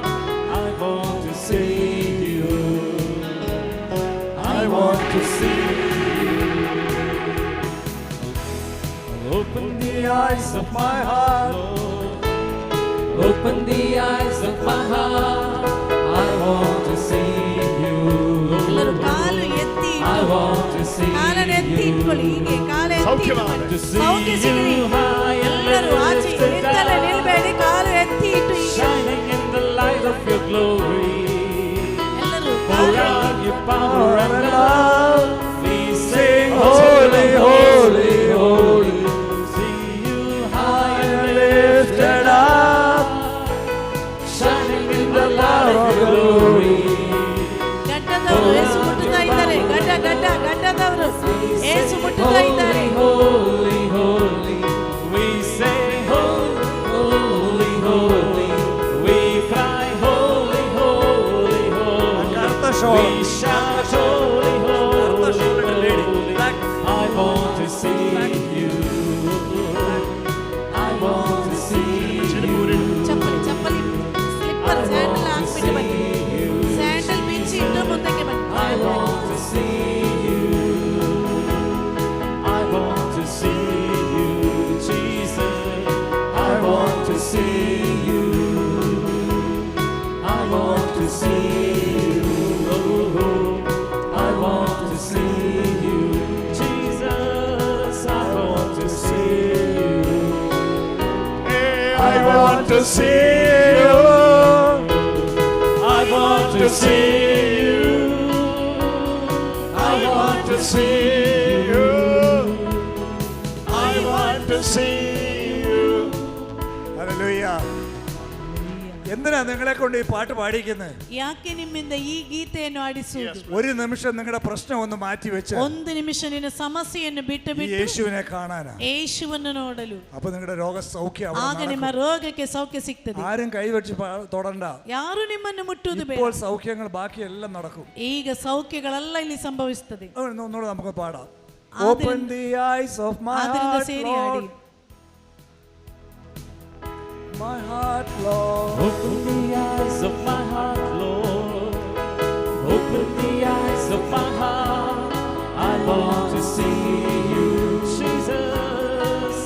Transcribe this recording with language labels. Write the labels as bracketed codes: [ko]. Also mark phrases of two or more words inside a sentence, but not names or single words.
[en] I want to see you. I want to see you. Open the eyes of my heart, Lord. Open the eyes of my heart. I want to see you. [kn] ಎಲ್ಲರೂ ಕಾಲು ಎತ್ತಿ [en] I want to see [kn] ಕಾಲನ್ನು ಎತ್ತಿ ಇಟ್ಕೊಳ್ಳಿ. ಹೀಗೆ ಕಾಲು ಎತ್ತಿ ಇಟ್ಕೊಳ್ಳಿ. ಸೌಖ್ಯ ಸಿಗಲಿ. ಎಲ್ಲರೂ ಆಚೆ ನಿಂತಲ್ಲೇ ನಿಲ್ಬೇಡಿ. ಕಾಲು ಎತ್ತಿ ಇಟ್ಟು [en] shining in the light of your glory. [kn] ಎಲ್ಲರೂ [en] Pour out your power and love. We sing holy, holy, holy. See you high and lifted up, shining in the light of your glory. [kn] ಗಡ್ಡದವರು ಏಸು ಮುಟ್ಟುತ್ತಾ ಇದ್ದಾರೆ. ಗಡ್ಡದವರು ಏಸು ಮುಟ್ಟುತ್ತಾ ಇದ್ದಾರೆ. [en] Holy, holy, we say holy, holy, holy. We cry holy, holy, holy. We shout holy, holy, holy. I want to see you. I want to see you. [kn] ಚಪ್ಪಲಿ [en] slipper sandal [kn] ಹಾಕ್ಬಿಟ್ಟು ಬನ್ನಿ. ಸ್ಯಾಂಡಲ್ ಬಿಚ್ಚಿ ಇಟ್ಟು ಮುಂದಕ್ಕೆ ಬನ್ನಿ. [en] I want to see you. I want to see you, Jesus. I want to see you. I want to see you. Oh, I want to see you, Jesus. I want to see you. I want to see you. I want to see you. I want to see you. I want to see you. Hallelujah. [ml] എന്തിനാ നിങ്ങളെ കൊണ്ട് ഈ പാട്ട് പാടിക്കുന്നത്? [kn] ಯಾಕೆ ನಿಮ್ಮಿಂದ ಈ ಗೀತೆಯನ್ನು ಆಡಿಸುವುದು? [ml] ഒരു നിമിഷം നിങ്ങളുടെ പ്രശ്നം ഒന്ന് മാറ്റി വെച്ച് [kn] ಒಂದು ನಿಮಿಷ ನಿನ್ನ ಸಮಸ್ಯೆಯನ್ನು ಬಿಟ್ಟು [ml] യേശുവിനെ കാണാനാ, [kn] ಯೇಸುವನ್ನು ನೋಡಲು. [ml] അപ്പൊ നിങ്ങളുടെ രോഗ സൗഖ്യം [kn] ಆಗ ನಿಮ್ಮ ರೋಗಕ್ಕೆ ಸೌಖ್ಯ ಸಿಗ್ತದೆ. [ml] ആരും കൈവച്ച് തൊടണ്ട. [kn] ಯಾರು ನಿಮ್ಮನ್ನು ಮುಟ್ಟುವುದು ಬೇಡ. [ml] ഇപ്പോൾ സൗഖ്യങ്ങൾ ബാക്കി എല്ലാം നടക്കും. [kn] ಈಗ ಸೌಖ್ಯಗಳೆಲ್ಲ ಇಲ್ಲಿ ಸಂಭವಿಸುತ್ತದೆ. [ml] ഒന്നുകൂടെ നമുക്ക് പാടാം. [en] Open the eyes of my heart, Lord. My heart, Lord. Open the eyes of my heart, Lord. Open the eyes of my heart. I want to see you, Jesus.